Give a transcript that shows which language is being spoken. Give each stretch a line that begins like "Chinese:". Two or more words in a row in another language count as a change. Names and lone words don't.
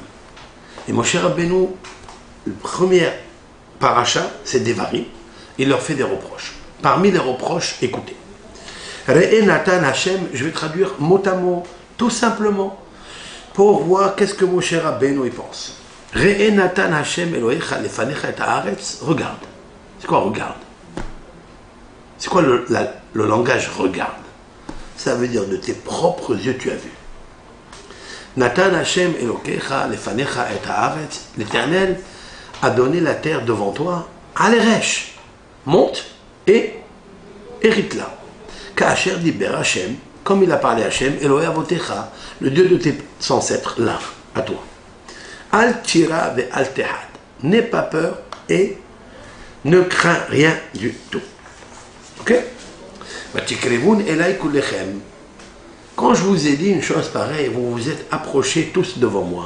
French: Et Moshe Rabbeinu, le premier paracha, c'est Devarim. Il leur fait des reproches. Parmi les reproches, écoutez.
Hebrew: ראה נתן השם,
French: je vais traduire mot à mot, tout simplement, pour voir qu'est-ce que Moshe Rabbeinu y pense.
Hebrew: ראה נתן השם אלהיך לפניך את הארץ,
French: regarde. C'est quoi regarde? C'est quoi le langage regarde? Ça veut dire de tes propres yeux tu as vu.
Hebrew: נתן השם אלהיך לפניך את הארץ,
French: l'Éternel a donné la terre devant toi, Aleresh, monte et hérite-la.
Hebrew: כאשר דבר השם,
French: comme il a parlé Hashem,
Hebrew: אלהי אבתיך,
French: le Dieu de tes ancêtres, là, à toi.
Hebrew: אל תירא ואל תחת,
French: n'aie pas peur et ne crains rien du tout. Ok? Quand je vous ai dit une chose pareille, vous vous êtes approchés tous devant moi.